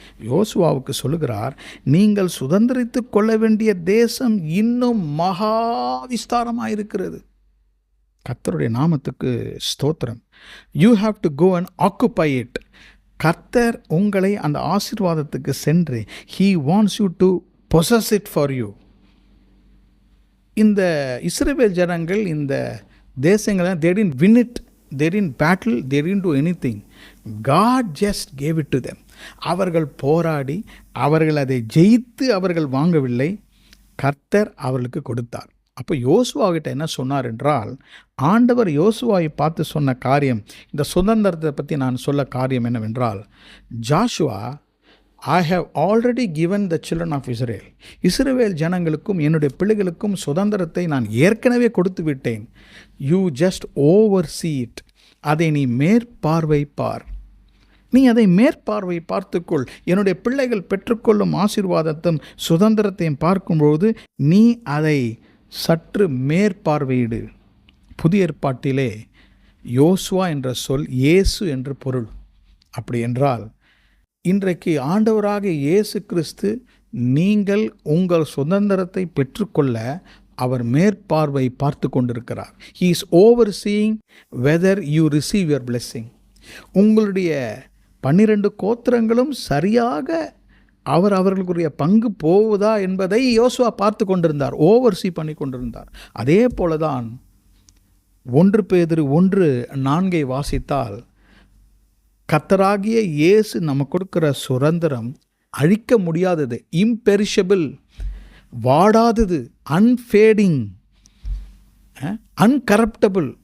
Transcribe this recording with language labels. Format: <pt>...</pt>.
<ta>யோசுவாவுக்கு சொல்லுகிறார், நீங்கள் சுதந்திரித்து கொள்ள வேண்டிய தேசம் இன்னும் மகா விஸ்தாரமாக இருக்கிறது.</ta> <en>கர்த்தருடைய நாமத்துக்கு ஸ்தோத்திரம். You have to go and occupy it.</en> <ta>கர்த்தர் உங்களை அந்த ஆசீர்வாதத்துக்கு சென்று,</ta> <en>He wants you to possess it for you.</en> <ta>இந்த இஸ்ரவேல் ஜனங்கள் இந்த தேசங்களை</ta> <en>they didn't win it, they didn't battle, they didn't do anything. God just gave it to them.</en> <ta>அவர்கள் போராடி, அவர்கள் அதை ஜெயித்து அவர்கள் வாங்கவில்லை, கர்த்தர் அவர்களுக்கு கொடுத்தார். அப்போ யோசுவாகிட்ட என்ன சொன்னார் என்றால், ஆண்டவர் யோசுவாவை பார்த்து சொன்ன காரியம், இந்த சுதந்திரத்தை பற்றி நான் சொல்ல காரியம் என்னவென்றால், Joshua,</ta> <en>I have already given the children of Israel.</en> <ta>இஸ்ரவேல் ஜனங்களுக்கும் என்னுடைய பிள்ளைகளுக்கும் சுதந்திரத்தை நான் ஏற்கனவே கொடுத்து விட்டேன்.</ta> <en>You just oversee it.</en> <ta>அதை நீ மேற்பார்வை பார். நீ அதை மேற்பார்வை பார்த்துக்கொள். என்னுடைய பிள்ளைகள் பெற்றுக்கொள்ளும் ஆசீர்வாதத்தையும் சுதந்திரத்தையும் பார்க்கும்போது நீ அதை சற்று மேற்பார்வையிடு. புதிய ஏற்பாட்டிலே யோசுவா என்ற சொல் இயேசு என்று பொருள். அப்படி என்றால், இன்றைக்கு ஆண்டவராக இயேசு கிறிஸ்து, நீங்கள் உங்கள் சுதந்திரத்தை பெற்றுக்கொள்ள அவர் மேற்பார்வை பார்த்து கொண்டிருக்கிறார்.</ta> <en>He is overseeing whether you receive your blessing. உங்களுடைய</en> <ta>12 கோத்திரங்களும் சரியாக அவர்களுக்குரிய பங்கு போவதா என்பதை யோசுவா பார்த்து கொண்டிருந்தார், ஓவர்சீ பண்ணி கொண்டிருந்தார். அதே போலதான் 1 பேதுரு 1:4 வாசித்தால், கர்த்தராகிய இயேசு நமக்கு கொடுக்கிற சுதந்திரம் அழிக்க முடியாதது, இம்பெரிஷபிள், வாடாதது, அன்ஃபேடிங், அன்கரப்டபிள்.</ta>